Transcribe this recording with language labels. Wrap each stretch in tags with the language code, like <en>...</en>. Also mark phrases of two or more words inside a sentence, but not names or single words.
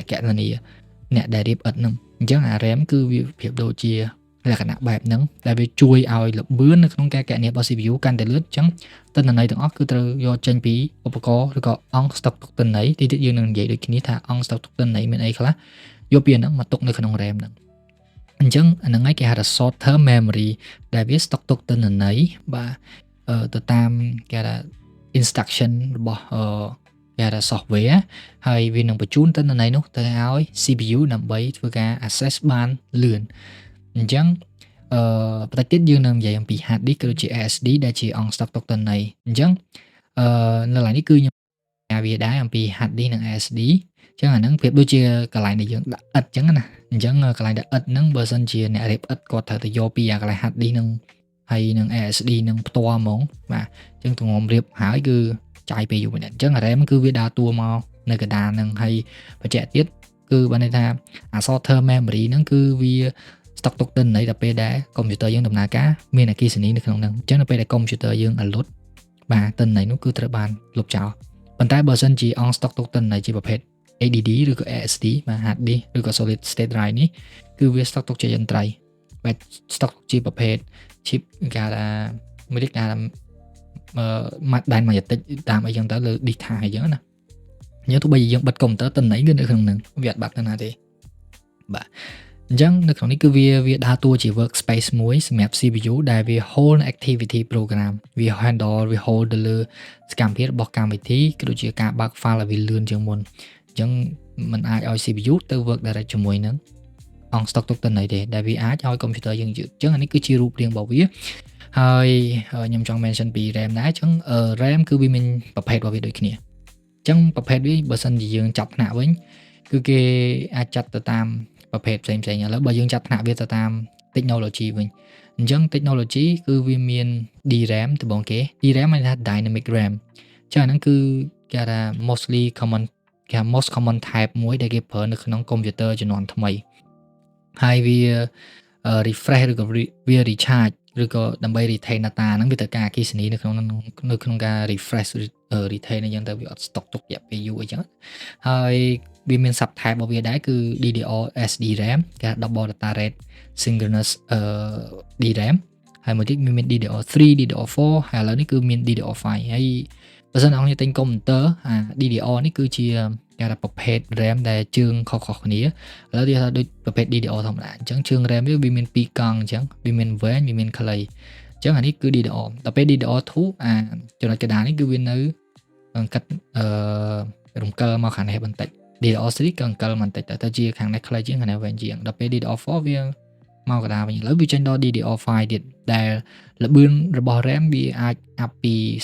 <km>កណនាអ្នកដែលរៀបឥដ្ឋហ្នឹងអញ្ចឹងអា RAM គឺវាប្រៀបដូចជាលក្ខណៈបែបហ្នឹងដែលវាជួយឲ្យល្បឿននៅក្នុងការគណនារបស់ CPU កាន់តែលឿនអញ្ចឹងទិន្នន័យទាំងអស់គឺត្រូវយកចេញពីឧបករណ៍ឬក៏អង្គស្តុកទុកទិន្នន័យទីទៀតយើងនឹងនិយាយដូចគ្នាថាអង្គស្តុកទុកទិន្នន័យមានអីខ្លះយកពីហ្នឹងមកទុកនៅក្នុង RAM ហ្នឹងអញ្ចឹងអាហ្នឹងឯងគេហៅថា</km> <en>short term memory</en> <km>ដែលវាស្តុកទុកទិន្នន័យបាទទៅតាមគេហៅថា instruction របស់គេហៅថា software ហើយវានឹងបញ្ជូនទិន្នន័យនោះទៅឲ្យ CPU ដើម្បីធ្វើការ access បានលឿនអញ្ចឹងបន្តិចទៀតយើងនឹងនិយាយអំពី</km> <en>hard disk</en> <km>ក៏ដូចជា SSD ដែលជាអង្គស្តុកទុកទិន្នន័យអញ្ចឹងនៅឡើយនេះគឺខ្ញុំវាដែរអំពី</km> <en>hard disk</en> <km>និង SSD អញ្ចឹងអាហ្នឹងប្រៀបដូចជាកន្លែងដែលយើងដាក់ឥដ្ឋអញ្ចឹងណាអញ្ចឹងកន្លែងដាក់ឥដ្ឋហ្នឹងបើសិនជាអ្នករៀបឥដ្ឋគាត់ត្រូវទៅយកពីកន្លែង</km> <en>hard disk</en> <km>នឹងហើយនឹង SSD នឹងផ្ទាល់ ហ្មងបាទអញ្ចឹងទម្ងំរៀបហើយគឺចាយពេលយូរមែនអញ្ចឹង RAM គឺវាដើរតួមកនៅកណ្ដាលហ្នឹងហើយបញ្ជាក់ទៀតគឺបានន័យថាអា</km> <en>short term memory</en> <km>ហ្នឹងគឺវាស្តុកទុកទិន្នន័យដល់ពេលដែលកុំព្យូទ័រយើងដំណើរការមានអគ្គិសនីនៅក្នុងហ្នឹងអញ្ចឹងដល់ពេលដែលកុំព្យូទ័រយើងអលុតបាទទិន្នន័យនោះគឺត្រូវបានលុបចោលប៉ុន្តែបើ សិនជាអង្គស្តុកទុកទិន្នន័យជាប្រភេទ ADD ឬក៏ SSD បាទ</km> <en>hard disk</en> <km>ឬក៏</km> <en>solid state drive</en> <km>នេះគឺវាស្តុកទុកជាយន្ត្រៃបាទស្តុកទុកជាប្រភេទ chip គេហៅថាមួយទៀតគេហៅថាដែនម៉ាញ៉េទិកតាមអីចឹងទៅលើ</km> <en>disk drive</en> <km>អញ្ចឹងណាយើងទោះបីយើងបិទកុំព្យូទ័រទិន្នន័យគឺនៅ ក្នុងហ្នឹងវាអត់បាត់ទៅណាទេបាទអញ្ចឹងនៅក្នុងនេះគឺវាដើរតួជា workspace មួយសម្រាប់ CPU ដែលវា</km> <en>hold activity program</en> <km>វា handle វា hold ទៅលើសកម្មភាពរបស់កម្មវិធី ក៏ដូចជាការបើក file ឲ្យវាលឿនជាងមុនអញ្ចឹងมันអាចឲ្យ CPU ទៅ</km> <en>work direct</en> <km>ជាមួយនឹងអង្គស្តុកទុកទិន្នន័យទេដែលវាអាចឲ្យកុំព្យូទ័រយើង យឺតអញ្ចឹងអានេះគឺជារូបរាងរបស់វាហើយខ្ញុំចង់ mention ពី RAM ដែរអញ្ចឹង RAM គឺវាមានប្រភេទរបស់វាដូចគ្នាអញ្ចឹងប្រភេទវាបើសិនជាយើងចាប់ថ្នាក់វិញគឺគេអាចចាត់ទៅតាមប្រភេទផ្សេងៗឥឡូវបើយើងចាត់ថ្នាក់វាទៅតាម technology វិញអញ្ចឹង technology គឺវាមាន DRAM ត្បូងគេ DRAM មានថា</km> <en>dynamic RAM</en> <km>អញ្ចឹងអាហ្នឹងគឺគេថា</km> <en>mostly common</en> <km>គេ</km> <en>most common type</en> <km>មួយដែលគេប្រើនៅក្នុងកុំព្យូទ័រជំនាន់ថ្មីហើយវា refresh ឬក៏វា recharge ឬក៏ដើម្បី</km> <en>retain data</en> <km>ហ្នឹងវាត្រូវការអគ្គិសនីនៅក្នុងការ</km> <en>refresh retain</en> <km>អញ្ចឹងទៅវាអត់ស្តុកទុករយៈពេលយូរអញ្ចឹងហើយវាមាន</km> <en>sub type</en> <km>របស់វាដែរគឺ DDR SDRAM គេ</km> <en>double data rate synchronous</en> <km>DRAM ហើយមួយទៀតមាន DDR3 DDR4 ហើយឥឡូវនេះគឺមាន DDR5 ហើយបើសិនអ្នកនរទិញកុំព្យូទ័រអា DDR នេះគឺជាគេថាប្រភេទ RAM ដែលជើងខុសៗគ្នាឥឡូវគេថាដូចប្រភេទ DDR ធម្មតាអញ្ចឹងជើង RAM វាមាន2កង់អញ្ចឹងវាមានវែងវាមានខ្លីអញ្ចឹងអានេះគឺ DDR ដល់ពេល DDR2 ចំណុចកណ្ដាលនេះគឺវានៅកាត់រំកិលមកខាងនេះបន្តិច DDR3 ក៏រំកិលបន្តិចតែជាខាងនេះខ្លីជាងខាងនេះវែងជាងដល់ពេល DDR4 វាមកកណ្ដាលវិញឥឡូវវាចេញដល់ DDR5 ទៀតដែលល្បឿនរបស់ RAM វាអាចអាប់ពី</km>